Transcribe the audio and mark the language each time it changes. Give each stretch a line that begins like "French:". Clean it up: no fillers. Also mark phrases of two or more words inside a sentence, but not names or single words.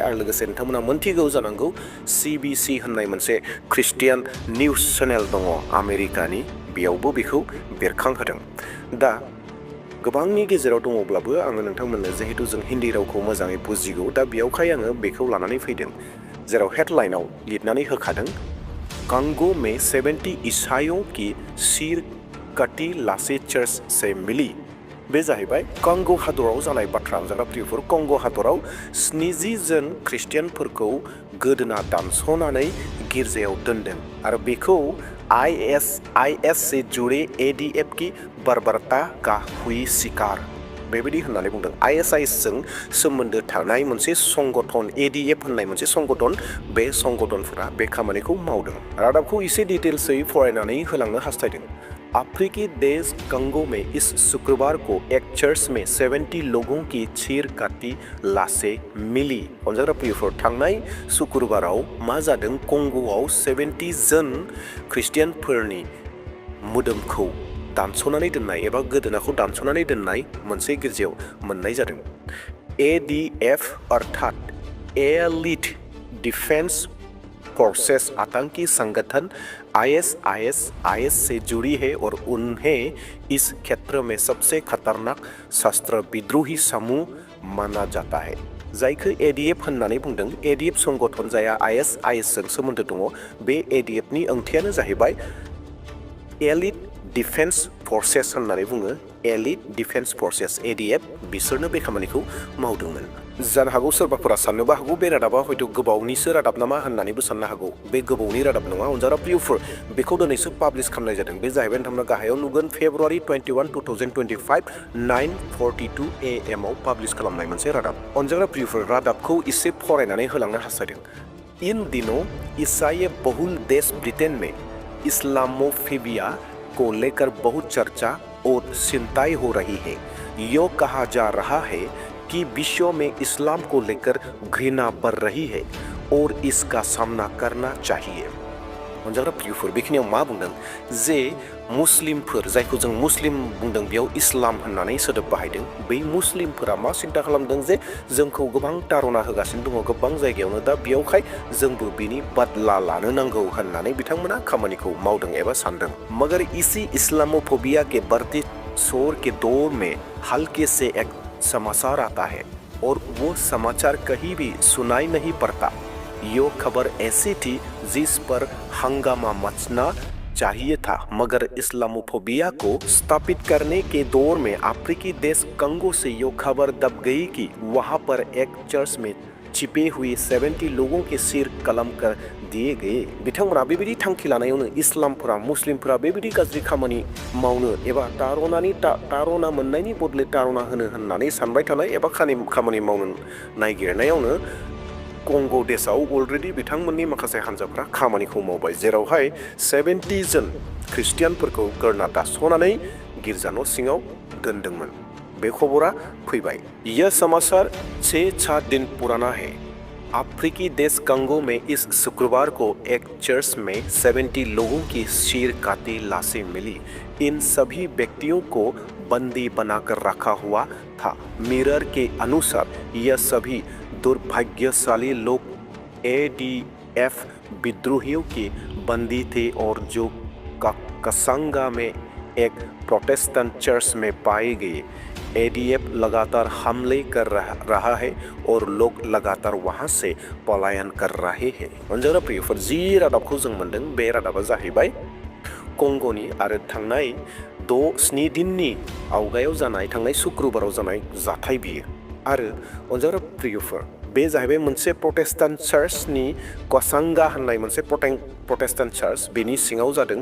Bodo: आरो लोगोसे नोंथांमोना मोन्थिगौ जानांगौ CBC होननाय मोनसे ख्रिस्टियान निउस चेनेल दङ आमेरिकानि, बेयावबो बेखौ बेरखांहोदों। दा गोबांनि गेजेराव दङब्लाबो आङो नोंथांमोननो, जिहेतु जों हिन्दी रावखौ मोजाङै बुजिगौ, दा बेयावखाय आङो बेखौ लानानै फैदों, जेराव हेडलाइनाव लिरनानै होखादों
Hindi: कंगो में 70 ईसाइयों की सिर कटी लाशें चर्च से मिली।
Bodo: बे जाहैबाय कंगो हादराव जानाय बाथ्रा। जाग्रा प्रियफोर, कंगो हादराव 70 जन ख्रिस्टियानफोरखौ गोदोना दानस'नानै गिर्जायाव दोनदों आरो बेखौ
Hindi: IS से जुड़े ADF की बर्बरता का हुई शिकार
Bodo: बेबायदि होननानै बुंदों। IS जों सोमोन्दो थानाय मोनसे संगठन, ADF होननाय मोनसे संगठन, बे संगठनफोरा बे खामानिखौ मावदों। रादाबखौ एसे डिटेल्सै फरायनानै होलांनो हास्थायदों।
Hindi: अफ्रीकी देश कंगो में इस शुक्रवार को एक चर्च में 70 लोगों की चीर काटी लाशें मिली।
Bodo: अनजाग्रा प्रियफोर, थांनाय शुक्रबाराव मा जादों? कंगोआव 70 जन ख्रिस्टियानफोरनि मोदोमखौ दानस'नानै दोननाय एबा गोदोनाखौ दानस'नानै दोननाय मोनसे गिर्जायाव मोननाय जादों।
Hindi: ADF अर्थात एलिट डिफेंस फोर्सेस आतंकी संगठन IS से जुड़ी है और उन्हें इस क्षेत्र में सबसे खतरनाक शस्त्र विद्रोही समूह माना जाता है।
Bodo: जायखौ ADF होननानै बुंदों, ADF संगठन जाया IS जों सोमोन्दो दङ, बे ADF नि ओंथियानो जाहैबाय एलिट डिफेंस फोर्सेस होननानै बुङो। एलिट डिफेंस फोर्सेस ADF, बिसोरनो बे खामानिखौ मावदोंमोन। जानो हागौ सोरबाफोरा साननोबो हागौ बे रादाबा हयथ' गोबावनिसो रादाब नामा होननानैबो साननो हागौ। बे गोबावनि रादाब नङा अनजाग्रा प्रियफोर, बेखौ दिनैसो पाब्लिश खालामनाय जादों। बे जाहैबाय नोंथांमोना गाहायाव नुगोन फेब्रुवारि 21, 2025 9:42 AM आव पाब्लिश खालामनाय मोनसे रादाब। अनजाग्रा प्रियफोर, रादाबखौ एसे फरायनानै होलांनो हास्थायदों।
Hindi: इन दिनों ईसाई बहुल देश ब्रिटेन में इस्लामोफोबिया को लेकर बहुत चर्चा और चिंताएं हो रही है। यो कहा जा रहा है कि विश्व में इस्लाम को लेकर घृणा बढ़ रही है और इसका सामना करना चाहिए।
Bodo: अनजाग्रा प्रियफोर, बेखिनियाव मा बुंदों जे मुस्लिमफोर, जायखौ जों मुस्लिम बुंदों, बेयाव इस्लाम होननानै सोदोब बाहायदों। बै मुस्लिमफोरा मा सिन्था खालामदों जे जोंखौ गोबां तारना होगासिनो दङ गोबां जायगायावनो, दा बेयावखाय जोंबो बिनि बदला लानो नांगौ होननानै बिथांमोना खामानिखौ मावदों एबा सानदों।
Hindi: मगर इसी इस्लामोफोबिया के बढ़ते शोर के दौर में हल्के से एक समाचार आता है और वो समाचार कहीं भी सुनाई नहीं पड़ता। यो खबर ऐसी थी जिस पर हंगामा मचना चाहिए था, मगर इस्लामोफोबिया को स्थापित करने के दौर में अफ्रीकी देश कंगो से यो खबर दब गई कि वहां पर एक चर्च में छिपे हुए 70 लोगों के सिर कलम कर दिए गए।
Bodo: बिथांमोना बेबायदि थांखि लानायावनो इस्लामफोरा मुस्लिमफोरा बेबायदि गाज्रि खामानि मावनो एबा तारना मोननायनि बदले तारना होनो होननानै सानबाय थानाय एबा खामानि मावनो नागिरनायावनो कंगो देशआव अलरेडि बिथांमोननि माखासे हान्जाफ्रा खामानिखौ मावबाय, जेरावहाय 70 जन ख्रिस्टियानफोरखौ गोरना दास'नानै गिर्जा न' सिङाव दोनदोंमोन। बे खबरा फैबाय।
Hindi: यह समाचार 6 दिन पुराना है। अफ्रीकी देश कंगो में इस शुक्रवार को एक चर्च में 70 लोगों की सिर काटी लाशें मिली। इन सभी व्यक्तियों को बंदी बनाकर रखा हुआ था। मिरर के अनुसार यह सभी दुर्भाग्यशाली लोग ADF विद्रोहियों के बंदी थे और जो कसंगा में एक प्रोटेस्टेंट चर्च में पाए गए। ADF लगातार हमले कर रहा है और लोग लगातार वहां से पलायन कर रहे हैं।
Bodo: अनजाग्रा प्रियफोर, जि रादाबखौ जों मोनदों बे रादाबा जाहैबाय कंगोनि आरो थांनाय 7 दिननि आवगायाव जानाय थांनाय शुक्रबाराव जानाय जाथाय बियो। आरो अनजाग्रा प्रियफोर, बे जाहैबाय मोनसे प्रोटेस्टेंट चार्चनि कसंगा होननाय मोनसे प्रोटेस्टेंट चार्च, बेनि सिङाव जादों।